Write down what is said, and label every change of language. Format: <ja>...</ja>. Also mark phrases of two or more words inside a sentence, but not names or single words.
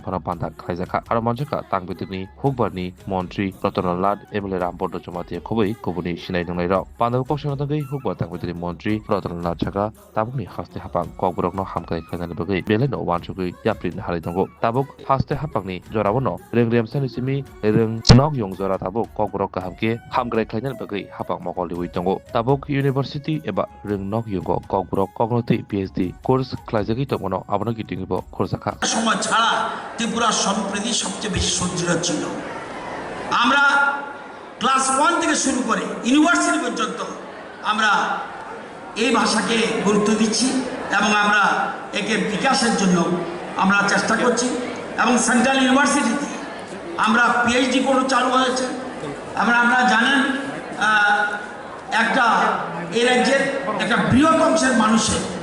<trp>phana banda khlaijaka aro manjaka tangpitri hukbarni mantri ratonalat emle rampondo jomadiya khobai kubuni sinai nongnai pandau koksonatagei hukbar tangpitri mantri ratonalat chaka tabukni haste hapang kokborokno hamkai khainani bagui beleno wansugui yaprin halai tongo tabuk haste hapangni jorabono rengrem sanisimi reng nok yong jora tabuk kokborok kahamke hamgrai khainani bagui hapang mokol liwi tongo tabuk university eba reng nok yogo kokborok kognoti</trp> <en>phd course</en> <trp>khlaijagi tomono abono gitingibo khorjaka</trp> <bn>সময় ছাড়া ত্রিপুরা সম্প্রীতি সবচেয়ে বেশি সজ্জিত ছিল। আমরা ক্লাস 1 থেকে শুরু করে ইউনিভার্সিটি পর্যন্ত আমরা এই ভাষাকে গুরুত্ব দিচ্ছি এবং আমরা একে বিকাশের জন্য আমরা চেষ্টা করছি এবং</bn> <en>central university-te</en> <bn>আমরা</bn> <en>PhD course</en> <bn>চালু হয়েছে এবং আপনারা জানেন একটা এই রাজ্যের একটা বৃহৎ অংশের মানুষের</bn>